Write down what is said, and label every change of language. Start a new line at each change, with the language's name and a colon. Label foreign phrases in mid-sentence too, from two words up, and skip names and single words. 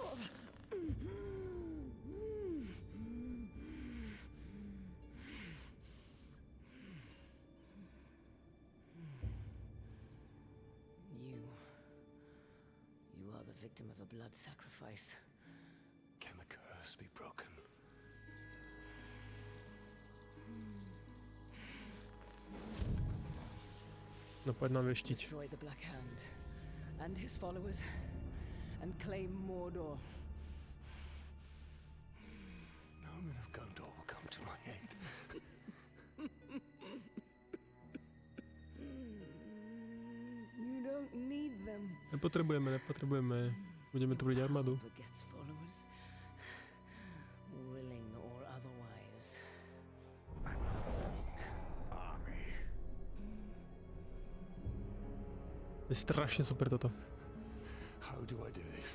English: You are the victim of a blood sacrifice. Can the curse be broken?
Slovak: No poď nám veštiť.
English: Destroy the Black Hand and his followers and claim Mordor. No man of Gondor will come to my aid. You don't need them.
Slovak: Nepotrebujeme. Budeme tu brať armádu.
English: Begets followers, willing or otherwise.
Slovak: Je strašne super toto.
English: How do I do this?